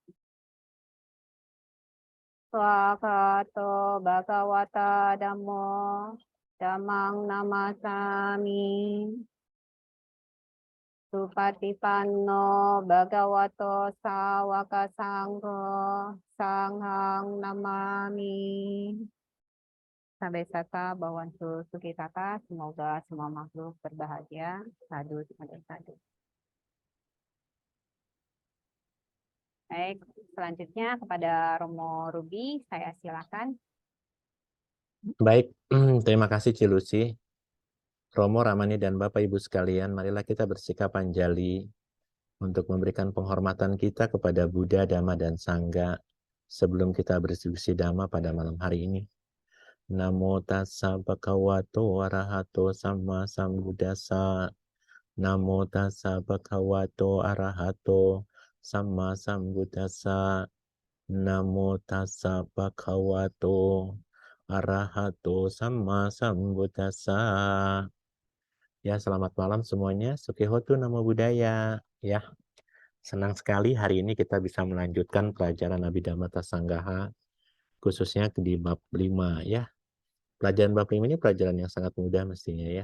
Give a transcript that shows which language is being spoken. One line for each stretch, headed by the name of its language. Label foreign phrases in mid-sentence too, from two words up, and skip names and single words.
Pali: Swakato Bhagawata Dhammo Dhammang Namasami Supatipanno Bhagavato Sawaka Sangho Sanghang Namami. Sabesata Bhawantu Sukitata,
Indonesian: semoga semua makhluk berbahagia.
Pali: Sadu, sadu, sadu.
Indonesian: Baik, selanjutnya kepada Romo Ruby, saya silakan. Baik, terima kasih Cilusi. Romo, Ramani, dan Bapak Ibu sekalian, marilah kita bersikap anjali untuk memberikan penghormatan kita kepada Buddha, Dhamma, dan Sangha sebelum kita berdiskusi Dhamma pada malam hari ini.
Pali: Namo tassa bhagavato arahato samma sambuddhassa. Namo tassa bhagavato arahato samma sambuddhassa. Namo tassa bhagavato arahato samma sambuddhassa.
Indonesian: Ya, selamat malam semuanya.
Pali: Sukihotu Namo Buddhaya.
Indonesian: Ya, senang sekali hari ini kita bisa melanjutkan pelajaran Abhidhamma Sanggaha, khususnya di bab 5 ya. Pelajaran bab 5 ini pelajaran yang sangat mudah mestinya ya.